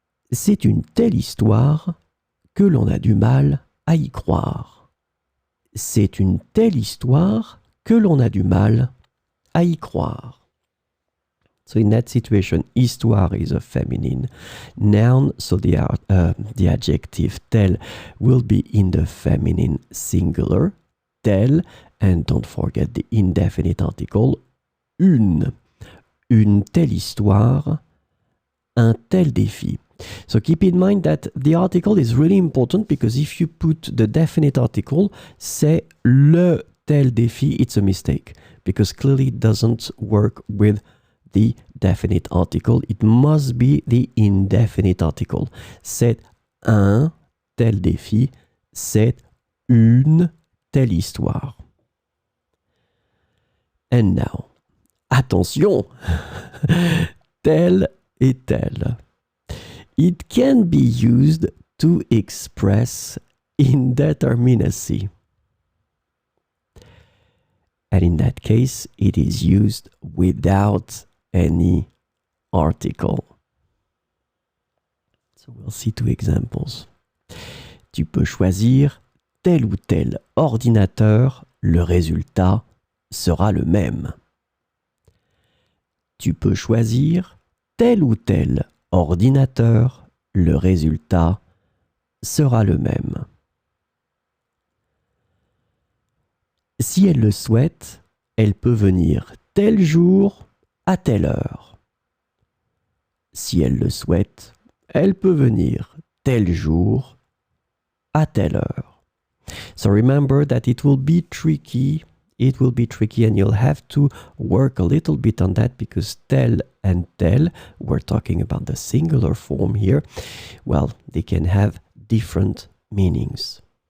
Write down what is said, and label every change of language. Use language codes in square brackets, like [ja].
[fr] C'est une telle histoire que l'on a du mal à y croire. C'est une telle histoire que l'on a du mal à y croire. [en] So in that situation, histoire is a feminine noun, so the adjective tel will be in the feminine singular, tel, and don't forget the indefinite article, une. [fr] Une telle histoire, un tel défi. [en] So keep in mind that the article is really important, because if you put the definite article, [fr] c'est le tel défi, [en] it's a mistake, because clearly it doesn't work with the definite article. It must be the indefinite article. [fr] C'est un tel défi, c'est une telle histoire. [en] And now, attention, [fr] tel et tel. [en] It can be used to express indeterminacy. And in that case, it is used without any article. So we'll see two examples. [fr] Tu peux choisir tel ou tel ordinateur, le résultat sera le même. Tu peux choisir tel ou tel ordinateur, le résultat sera le même. Si elle le souhaite, elle peut venir tel jour à telle heure. Si elle le souhaite, elle peut venir tel jour à telle heure. [en] So remember that it will be tricky. It will be tricky and you'll have to work a little bit on that because tel and tel, we're talking about the singular form here, well, they can have different meanings.